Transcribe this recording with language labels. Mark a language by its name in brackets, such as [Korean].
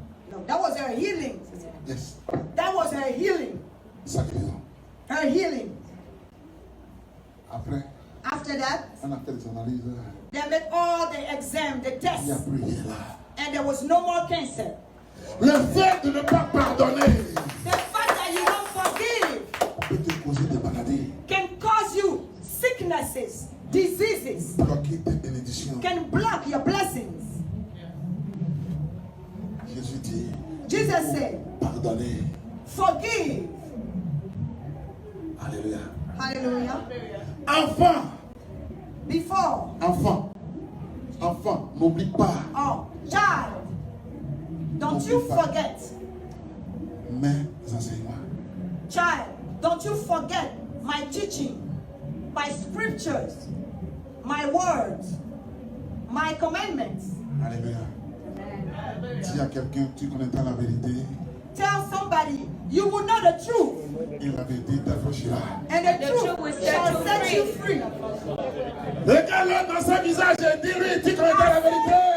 [English] No, that was her healing. Yes. That was her healing. [French] Sa guérison. [English] Her healing. [French] Après, [English] After that, [French] on a fait des analyses. [English] they made all the exam, the [French] Il n'y a [English] tests, [French] plus rien là. [English] and there was no more cancer. [French] Le fait de ne pas pardonner [English] The fact that you don't forgive [French] peut te causer des maladies, [English] can cause you sicknesses, diseases, [French] bloquer tes bénédictions. [English] can block your blessings. [French] Jésus dit, [English] Jesus said, [French] pardonnez. [English] forgive. [French] Alléluia. [English] Hallelujah. [French] Enfant, [English] Before, [French] enfant, n'oublie pas [English] oh, child, don't you forget. [French] mes enseignements. [English] Child, don't you forget my teaching, my scriptures, my words, my commandments. [French] Alléluia. Dis à quelqu'un, tu connaîtras la vérité [English] Tell somebody you will know the truth, [French] et la vérité t'affranchira. [English] and the truth shall set you free. [French] Regarde-le dans son visage et dis-lui, tu connaîtras la vérité.